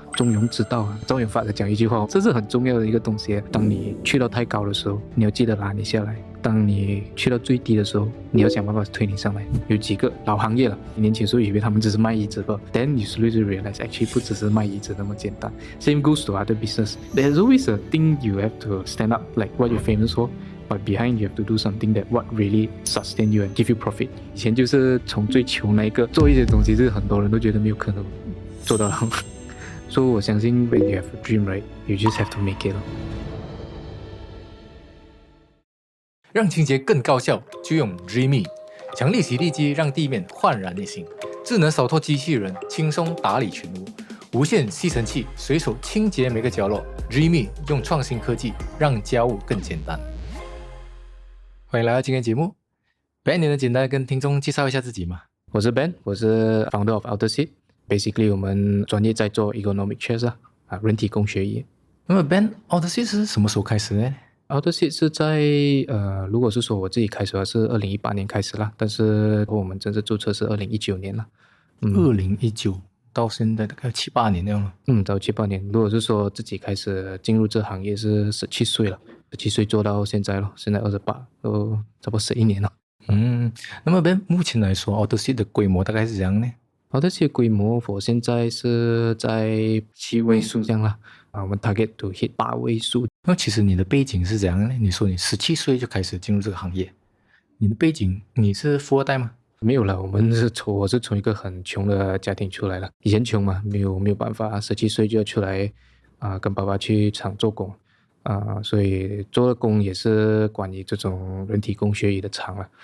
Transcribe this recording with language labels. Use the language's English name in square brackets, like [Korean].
[Chinese] 中庸之道啊，周润发讲一句话，这是很重要的一个东西。当你去到太高的时候，你要记得拉你下来；当你去到最低的时候，你要想办法推你上来。有几个老行业了，年轻时候以为他们只是卖椅子吧 ， [English] then you slowly realize actually [Chinese] 不只是卖椅子那么简单。 [English] Same goes to other business. There's always a thing you have to stand up, like what you're famous for.But behind you have to do something that what really sustain you and give you profit. [Chinese] 以前就是从最穷那一个做一些东西，是很多人都觉得没有可能做到。所以我相信 [English] when you have a dream, right, you just have to make it. [Chinese] 让清洁更高效，就用 Dreamy。强力洗地机让地面焕然一新，智能扫拖机器人轻松打理全屋，无线吸尘器随手清洁每个角落。 Dreamy 用创新科技让家务更简单。欢迎来到今天节目 ，Ben， 你能简单跟听众介绍一下自己吗？我是 Ben， 我是 [English] founder of AutoSeat。 [Chinese] Basically， 我们专业在做 [English] ergonomic chairs [Chinese] 人体工学椅。那么 Ben，AutoSeat 是什么时候开始呢？AutoSeat 是在如果是说我自己开始的话是2018年开始啦，但是我们正式注册是2019年了。 2019到现在大概7-8年那样了。到7-8年。如果是说自己开始进入这行业是17岁了，17岁做到现在了，现在28，都差不多11年了。那么 Ben 目前来说 ，AutoSeat 的规模大概是怎样呢？AutoSeat 的规模我现在是在7位数这样啦。我们 [English] target to hit [Chinese] 8位数。那其实你的背景是怎样呢？你说你17岁就开始进入这个行业，你的背景你是富二代吗？没有了，我是从一个很穷的家庭出来了。以前穷嘛，没有办法，17岁就要出来跟爸爸去厂做工所以做的工也是关于这种人体工学椅的厂了。